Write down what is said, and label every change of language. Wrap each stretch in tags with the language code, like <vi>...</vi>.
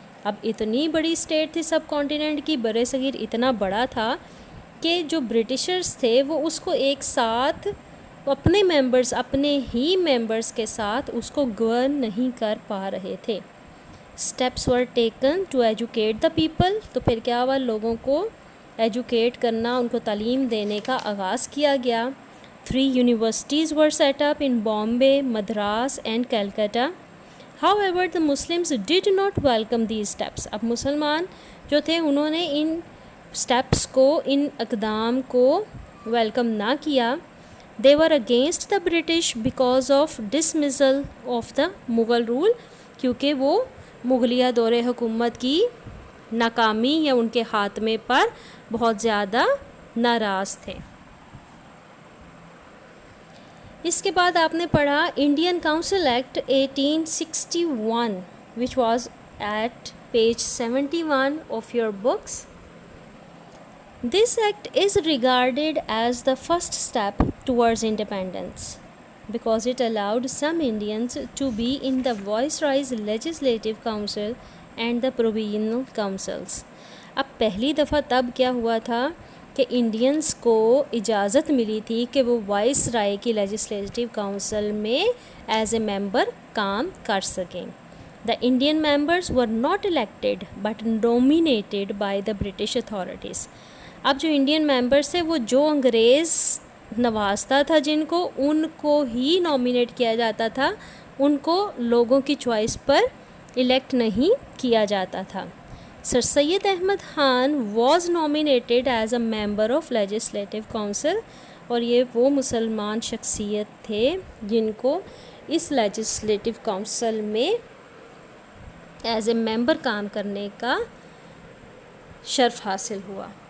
<ur>اب اتنی بڑی اسٹیٹ تھی سب کانٹیننٹ کی, بر صغیر اتنا بڑا تھا کہ جو برٹشرز تھے وہ اس کو ایک ساتھ اپنے ہی ممبرز کے ساتھ اس کو گورن نہیں کر پا رہے تھے.</ur> <en>Steps were taken to educate the people.</en> <ur>تو پھر کیا ہوا, لوگوں کو ایجوکیٹ کرنا, ان کو تعلیم دینے کا آغاز کیا گیا.</ur> <en>3 universities were set up in Bombay, Madras and Calcutta. However, the Muslims did not welcome these steps.</en> <ur>اب مسلمان جو تھے انہوں نے ان سٹیپس کو, ان اقدام کو ویلکم نہ کیا.</ur> <en>They were against the British because of dismissal of the Mughal rule,</en> <ur>کیونکہ وہ مغلیہ دور حکومت کی ناکامی یا ان کے خاتمے پر بہت زیادہ ناراض تھے. اس کے بعد آپ نے پڑھا Indian council act 1861</ur> <en>which was at page 71 of your books. This act is regarded as the first step towards independence. because it allowed some Indians to be in the Viceroy's Legislative Council and the Provisional Councils.</en> <ur>اب پہلی دفعہ تب کیا ہوا تھا کہ Indians کو اجازت ملی تھی کہ وہ وائس رائے کی لیجسلیٹو کاؤنسل میں</ur> <en>as a member</en> <ur>کام کر سکیں.</ur> <en>The Indian members were not elected but nominated by the British authorities.</en> <ur>اب جو انڈین ممبرس تھے وہ جو انگریز نوازتا تھا جن کو، ان کو ہی نامینیٹ کیا جاتا تھا، ان کو لوگوں کی چوائس پر الیکٹ نہیں کیا جاتا تھا. سر سید Ahmad Khan</ur> <en>was nominated as a member of legislative council,</en> <ur>اور یہ وہ مسلمان شخصیت تھے جن کو اس لیجسلیٹو کاؤنسل میں ایز اے ممبر کام کرنے کا شرف حاصل ہوا.</ur>